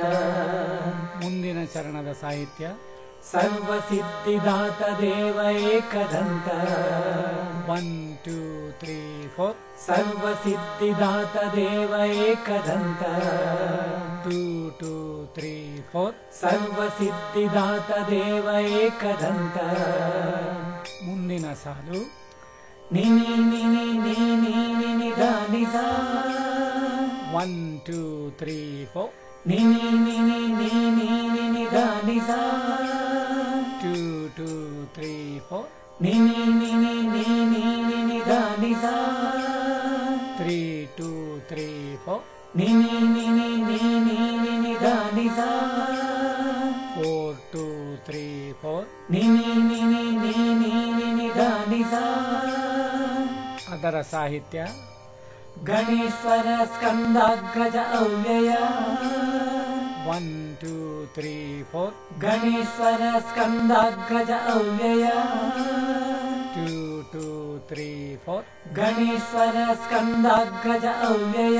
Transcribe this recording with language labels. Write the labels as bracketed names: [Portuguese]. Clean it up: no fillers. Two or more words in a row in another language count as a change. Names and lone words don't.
[Kannada] ಮುಂದಿನ ಚರಣದ ಸಾಹಿತ್ಯ ಸರ್ವಸಿದ್ಧಿದಾತ ದೇವ ಏಕದಂತ. 1 2 3 4 ಸರ್ವಸಿದ್ಧಿದಾತ ದೇವ ಏಕದಂತ. 2 2 3 4 ಸರ್ವಸಿದ್ಧಿದಾತ ದೇವ ಏಕದಂತ. ಮುಂದಿನ ಸಾಲು ನಿನಿ ನಿನಿ ನೀನಿ ನಿನಿ ದ ನಿಸ. 1 2 3 4 ನಿನಿ ನಿನಿ ನೀನಿ ನಿನಿ ದ ನಿಸ. 2 2 3 4 ನಿನಿ ನಿನಿ ನೀನಿ ನಿನಿ ದ ನಿಸ. 3 2 3 4 ನಿನಿ ನಿನಿ ನೀನಿ ನಿನಿ ದ ನಿಸ. 4 2 3 4 ನಿನಿ ನಿನಿ ನೀನಿ ನಿನಿ ದ ನಿಸ. ಅದರ ಸಾಹಿತ್ಯ ಗಣೇಶ್ವರ ಸ್ಕಂದಾಗ್ರಜ ಅವ್ಯಯ. 1 2 3 4 ಗಣೇಶ್ವರ ಸ್ಕಂದಾಗ್ರಜ ಅವ್ಯಯ. 2 2 3 4 ಗಣೇಶ್ವರ ಸ್ಕಂದಾಗ್ರಜ ಅವ್ಯಯ.